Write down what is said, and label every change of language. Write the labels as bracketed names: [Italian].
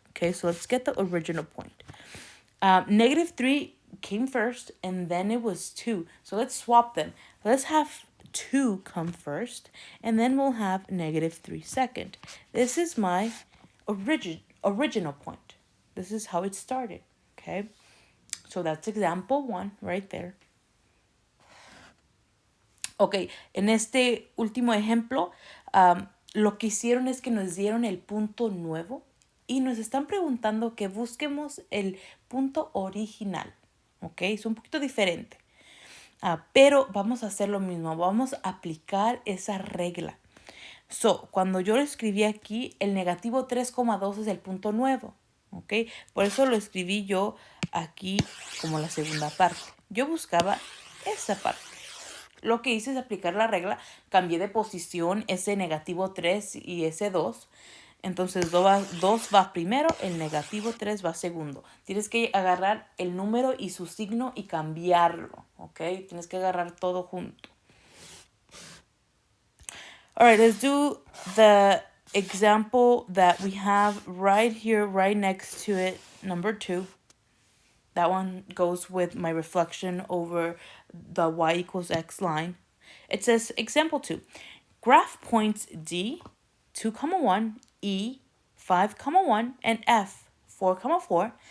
[English] Okay, so let's get the original point. -3 came first, and then it was 2. So let's swap them. Let's have 2 come first, and then we'll have -3 second. This is my original point. This is how it started, okay? So that's example 1 right there. [Spanish] Ok, en este último ejemplo, lo que hicieron es que nos dieron el punto nuevo y nos están preguntando que busquemos el punto original. Ok, es un poquito diferente. Pero vamos a hacer lo mismo, vamos a aplicar esa regla. So, cuando yo lo escribí aquí, el negativo 3,2 es el punto nuevo. ¿Ok? Por eso lo escribí yo aquí como la segunda parte. Yo buscaba esa parte. Lo que hice es aplicar la regla, cambié de posición ese negativo 3 y ese 2. Entonces 2 va primero, el negativo 3 va segundo. Tienes que agarrar el número y su signo y cambiarlo, ¿ok? Tienes que agarrar todo junto. [English] All right, let's do the example that we have right here, right next to it, number 2. That one goes with my reflection over the y equals x line. It says, example 2, graph points D, 2, 1, E, 5, 1, and F, 4, 4.